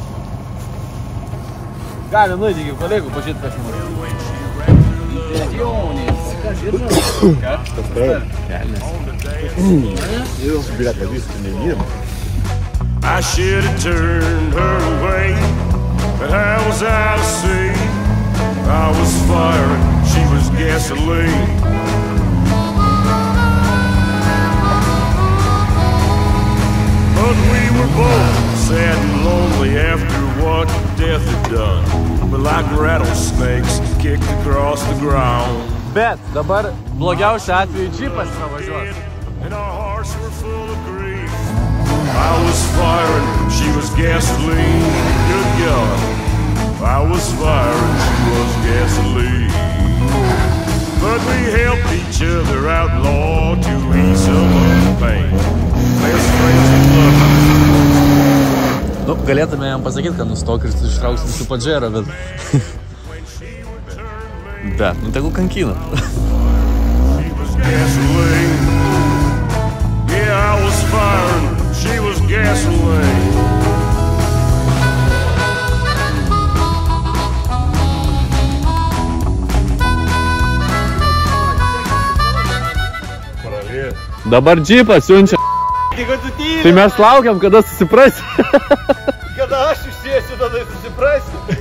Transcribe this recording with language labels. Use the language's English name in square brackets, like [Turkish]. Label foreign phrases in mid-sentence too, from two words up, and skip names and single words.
[Lithuanian] Galim nuėti iki kolegų, pažiūrėti, kas jums. [English] I should have turned her away, but I was out of sea. I was fire, she was gasoline. But we were both sad and lonely after what death had done. But like rattlesnakes kicked across the ground. [Lithuanian] Bet dabar blogiausiu atveju džipas pravažiuos. [English] And our hearts were full of grief. I was firing, she was gasoline. Good God. I was firing, she was gasoline. But we helped each other out, Lord, to ease some of the pain. Best friends and lovers. [Lithuanian] Nu, galėtume jam pasakyti, kad nustok ir ištrauksim su Padžero, bet... Bet, nu tegul kankina. [English] She was gasoline. Yeah, I was firing, she was gasoline. [Lithuanian] Dabar džipas siunčia. Tai mes laukiam, kada susiprasi. Kada aš išsiesiu, tada susiprasi.